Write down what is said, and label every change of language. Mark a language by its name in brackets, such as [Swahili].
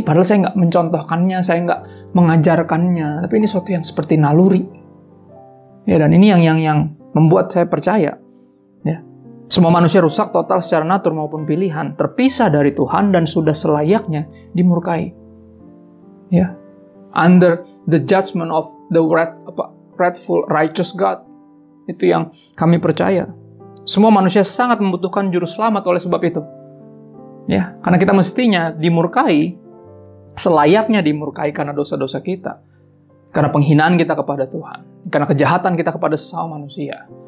[Indonesian] Padahal saya nggak mencontohkannya, saya nggak mengajarkannya, tapi ini sesuatu yang seperti naluri. Ya dan ini yang membuat saya percaya. Ya. Semua manusia rusak total secara natur maupun pilihan, terpisah dari Tuhan dan sudah selayaknya dimurkai. [English] Ya, under the judgment of the wrathful righteous God. [Indonesian] Itu yang kami percaya. Semua manusia sangat membutuhkan juru selamat oleh sebab itu. Ya, karena kita mestinya dimurkai, selayaknya dimurkai karena dosa-dosa kita. Karena penghinaan kita kepada Tuhan, karena kejahatan kita kepada sesama manusia.